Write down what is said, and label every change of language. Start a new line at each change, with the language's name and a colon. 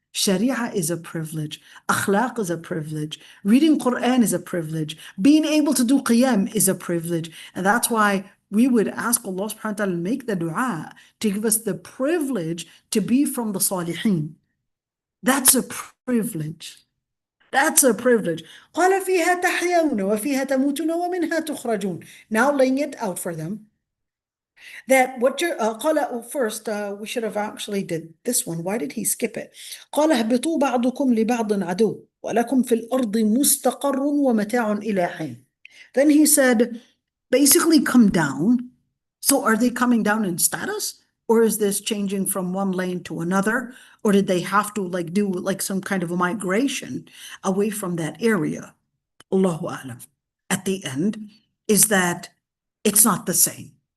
English: Sharia is a privilege. Akhlaq is a privilege. Reading Quran is a privilege. Being able to do qiyam is a privilege. And that's why we would ask Allah subhanahu wa ta'ala make the dua to give us the privilege to be from the Salihin. That's a privilege. That's a privilege.
Arabic: قال فيها تحيون وفيها تموتون ومنها تخرجون.
English: Now laying it out for them. That what you're قال first we should have actually did this one. Why did he skip it?
Arabic: قال اهبطوا بعضكم لبعض عدو ولكم في الأرض مستقر ومتاع إلى حين.
English: Then he said, basically come down. So are they coming down in status? Or is this changing from one lane to another? Or did they have to like do like some kind of a migration away from that area? Allahu A'lam. At the end is that it's not the same.